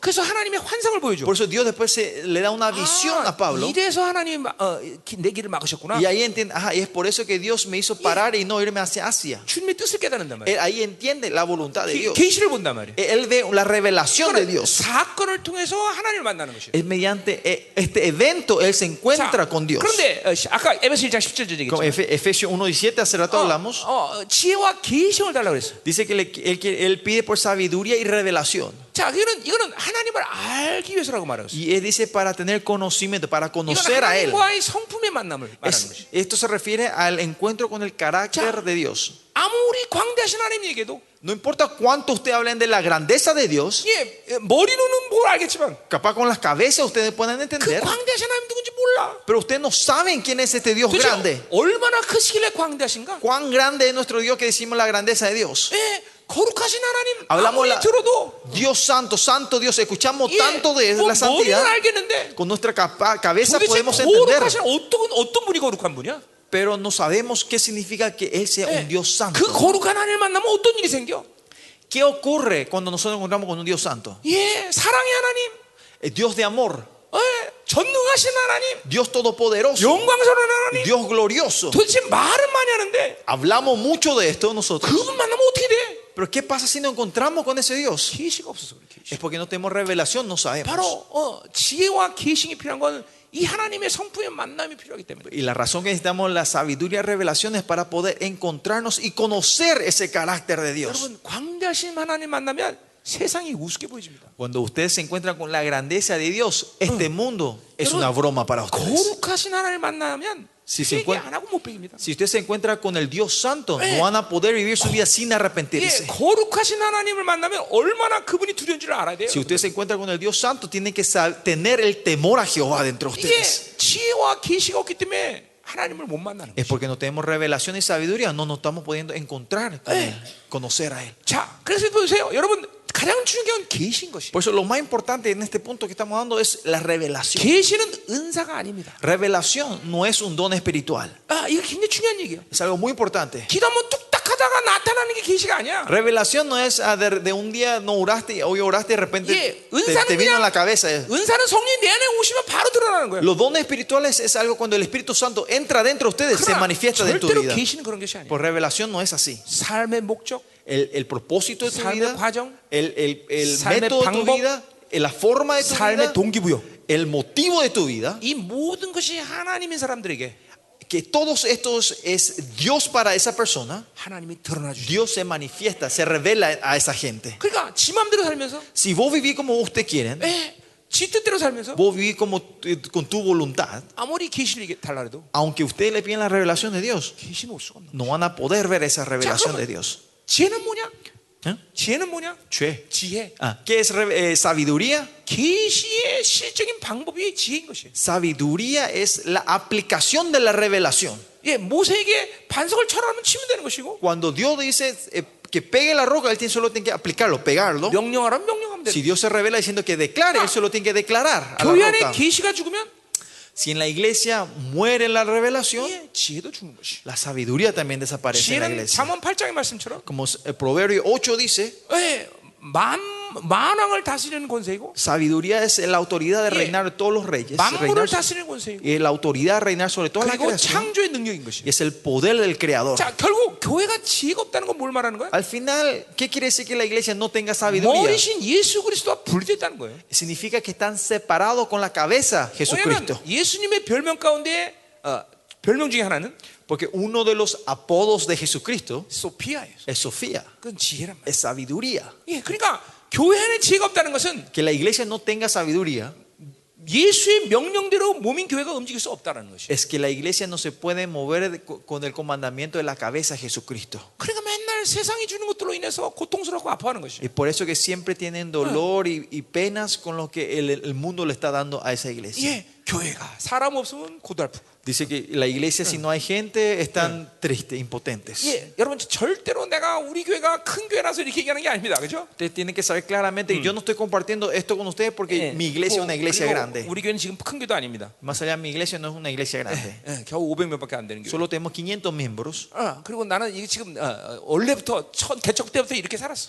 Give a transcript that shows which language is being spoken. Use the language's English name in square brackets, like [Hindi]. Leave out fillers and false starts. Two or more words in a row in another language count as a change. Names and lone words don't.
[Korean] 그래서 하나님의 환상을 보여줘. [Spanish] Por eso Dios después le da una visión a Pablo. [Korean] 이래서 하나님이 내 길을 막으셨구나. [Spanish] Y ahí entiende, y es por eso que Dios me hizo parar y no irme hacia Asia. [Korean] 주님의 뜻을 깨닫는단 말이야. [Spanish] Él ahí entiende la voluntad de Dios. [Korean] 계시를 본단 말이야. [Spanish] Él ve la revelación de Dios. [Korean] 사건을 통해서 하나님을 만나는 것이야. [Spanish] Es mediante este evento él se encuentra con Dios. [Korean] 그런데 아까 에베소 1장 17절 [Spanish] Como [Korean] 얘기했죠. [Spanish] Efesios 1:17 hace rato hablamos. [Korean] 지혜와 계시형을 달라고 그랬어. [Spanish] Dice que él pide por sabiduría y revelación. [Korean] 자, 이거는 하나님을 알기 위해서라고 말하고 있어. [Spanish] Y él dice para tener conocimiento, para [Korean] 이건 [Spanish] conocer a él. [Korean] 하나님과의 성품의 만남을 말하는 것이. [Spanish] Esto se refiere al encuentro con el carácter de Dios. [Korean] 아무리 광대하신 하나님에게도 [Spanish] No importa cuánto ustedes hablen de la grandeza de Dios, [Korean] 머리로는 뭘 알겠지만 [Spanish] capaz con las cabezas ustedes pueden [Korean] 그 [Spanish] entender, [Korean] 광대하신 하나님 누군지 몰라. [Spanish] pero ustedes no saben quién es este Dios [Korean] 그렇죠? [Spanish] grande. [Korean] 얼마나 크시길래 광대하신가? [Spanish] Cuán grande es nuestro Dios que decimos la grandeza de Dios. [Korean] 거룩하신 하나님 [Spanish] Hablamos [Korean] 아무리 들어도 [Spanish] Dios santo, santo Dios, escuchamos tanto de la [Korean] 머리는 [Spanish] santidad, [Korean] 알겠는데 [Spanish] con nuestra cabeza [Korean] 도대체 [Spanish] podemos entender. [Korean] 거룩하신 어떤 분이 거룩한 분이야? [Spanish] pero no sabemos qué significa que Él sea un Dios santo. [Korean] 그 거룩한 하나님을 만나면 어떤 일이 생겨? [Spanish] ¿Qué ocurre cuando nosotros nos encontramos con un Dios santo? [Korean] 예, 사랑의 하나님, [Spanish] El Dios de amor, [Korean] 전능하신 하나님, [Spanish] Dios todopoderoso, [Korean] 영광스러운 하나님. [Spanish] Dios glorioso. [Korean] 도대체 말은 많이 하는데 [Spanish] Hablamos mucho de esto nosotros. [Korean] 그분 만나면 어떻게 돼? [Spanish] Pero ¿qué pasa si nos encontramos con ese Dios? [Korean] 계시가 없어서 그래. 계시. [Spanish] Es porque no tenemos revelación, no sabemos. [Korean] 바로 지혜와 계시가 필요한 건 이 하나님의 성품의 만남이 필요하기 때문에. [Spanish] Y la razón que necesitamos la sabiduría y revelación es para poder encontrarnos y conocer ese carácter de Dios. [Korean] 여러분 광대하신 하나님 만나면 세상이 우습게 보여집니다. [Spanish] Cuando ustedes se encuentran con la grandeza de Dios, este mundo es una broma para ustedes. [Korean] 거룩하신 하나님을 만나면 [Spanish] Si se [Korean] 회개 [Spanish] encuentra- [Korean] 안 하고 못 배깁니다. [Spanish] Si usted se encuentra con el Dios santo, no van a poder vivir su vida sin [Korean] 예, [Spanish] arrepentirse. [Korean] 거룩하신 하나님을 만나면 얼마나 그분이 두려운 줄 알아야 돼요. [Spanish] Si usted se encuentra con el Dios santo, tienen que tener el temor a Jehová dentro de [Korean] 이게 [Spanish] ustedes. [Korean] 지혜와 계시가 없기 때문에 하나님을 못 만나는 [Spanish] Es [Korean] 거예요. [Spanish] porque no tenemos revelación y sabiduría, no nos estamos pudiendo encontrar con Él, conocer a Él. [Korean] 자, 그래서 보세요, 여러분 가장 중요한 건 계시인 것이. [Spanish] Por eso lo más importante en este punto que estamos dando es la revelación. [Korean] 계시는 은사가 아닙니다. [Spanish] Revelación no es un don espiritual, [Korean] 이거 굉장히 중요한 얘기예요. [Spanish] es algo muy importante. [Korean] 기도 한번 뚝딱하다가 나타나는 게 계시가 아니야. [Spanish] Revelación no es de un día no oraste, hoy oraste y de repente te vino a la cabeza. [Korean] 은사는 성령이 내 안에 오시면 바로 드러나는 거예요. [Spanish] Los dones espirituales es algo cuando el Espíritu Santo entra dentro de ustedes, se [Korean] 그러나 [Spanish] manifiesta dentro de tu [Korean] 절대로 [Spanish] vida. [Korean] 계시는 그런 것이 아니에요. [Spanish] Por revelación no es así. [Korean] 삶의 목적, [Spanish] El propósito de tu [Korean] 삶의 [Spanish] vida, [Korean] 과정, [Spanish] el [Korean] 삶의 [Spanish] método de tu [Korean] 방법, [Spanish] vida, la forma de tu [Korean] 삶의 [Spanish] vida, [Korean] 동기부여. [Spanish] el motivo de tu vida, [Korean] 이 모든 것이 하나님인 사람들에게 [Spanish] que todos estos es Dios para esa persona. [Korean] 하나님이 드러나 주시죠. [Spanish] Dios se manifiesta, se revela a esa gente. [Korean] 그러니까 지 마음대로 살면서, [Spanish] Si vos vivís como usted quieren, [Korean] 지 뜻대로 살면서 [Spanish] vos vivís como con tu voluntad, [Korean] 아무리 계시를 달라 해도 [Spanish] aunque ustedes le piden la revelación de Dios, [Korean] 계시는 올 수가 없는. [Spanish] no van a poder ver esa revelación de Dios. [Korean] 지혜는 뭐냐? ¿Eh? 지혜는 뭐냐? [Spanish] Che. [Korean] 지혜. [Spanish] ¿Qué es sabiduría? [Korean] 계시의 실적인 방법이 지혜인 것이에요. [Spanish] Sabiduría es la aplicación de la revelación. [Korean] 예, 모세에게 반석을 쳐라면 치면 되는 것이고, [Spanish] Cuando Dios dice que pegue la roca, Él solo tiene que aplicarlo, pegarlo. [Korean] 명령하라면 명령하면 되는 [Spanish] Si [Korean] 거예요. [Spanish] Dios se revela diciendo que declare, Él solo tiene que declarar a la [Korean] 교회 안에 [Spanish] roca. [Korean] 계시가 죽으면 [Spanish] Si en la iglesia muere la revelación, [Korean] 예, 지혜도 죽는 것이. [Spanish] la sabiduría también desaparece en la [Korean] 지혜는 [Spanish] iglesia. [Korean] 잠언 8장의 말씀처럼 [Spanish] Como el Proverbio 8 dice, [Korean] 예, 만왕을 다스리는 권세이고, [Spanish] sabiduría es la autoridad de [Korean] 예. [Spanish] reinar todos los reyes, [Korean] 만물을 [Spanish] reinar, [Korean] 다스리는 권세이고, [Spanish] y la autoridad de reinar sobre toda la [Korean] 그리고 [Spanish] creación, [Korean] 창조의 능력인 것이. [Spanish] y es el poder del creador. [Korean] 자, 결국 교회가 지혜가 없다는 건 뭘 말하는 거야? [Spanish] Al final, ¿qué quiere decir que la iglesia no tenga sabiduría? [Korean] 머리신 예수 그리스도와 분리됐다는 거예요. [Spanish] Significa que están separados con la cabeza Jesucristo. [Korean] 왜냐하면 예수님의 별명 가운데 별명 중에 하나는 [Spanish] Porque uno de los apodos de Jesucristo [Korean] 소피아예요. [Spanish] es Sofía, [Korean] 그건 지혜란 말이에요. [Spanish] es sabiduría. [Korean] 예, 그러니까 교회 안에 지혜가 없다는 것은 [Spanish] Que la iglesia no tenga sabiduría [Korean] 예수의 명령대로 몸인 교회가 움직일 수 없다는 것이에요. [Spanish] es que la iglesia no se puede mover con el comandamiento de la cabeza Jesucristo. [Korean] 그러니까 맨날 세상이 주는 것들로 인해서 고통스럽고 아파하는 것이에요. [Spanish] Y por eso que siempre tienen dolor y penas con lo que el mundo le está dando a esa iglesia. [Korean] 예, 교회가 사람 없으면 고달프고. [Spanish] Dice que la iglesia, si no hay gente, están tristes, impotentes. [Korean] 예, 여러분 절대로 내가 우리 교회가 큰 교회라서 이렇게 얘기하는 게 아닙니다, 그렇죠? [Spanish] Ustedes tienen que saber claramente que yo no estoy compartiendo esto con ustedes porque mi iglesia es una iglesia grande. [Korean] 우리 교회는 지금 큰 교회도 아닙니다. [Spanish] Más allá, mi iglesia no es una iglesia grande. [Korean] 예, 겨우 500명밖에 안 되는 교회. [Spanish] Solo tenemos 500 miembros. [Korean] 그리고 나는 이게 지금 원래부터 개척 때부터 이렇게 살았어.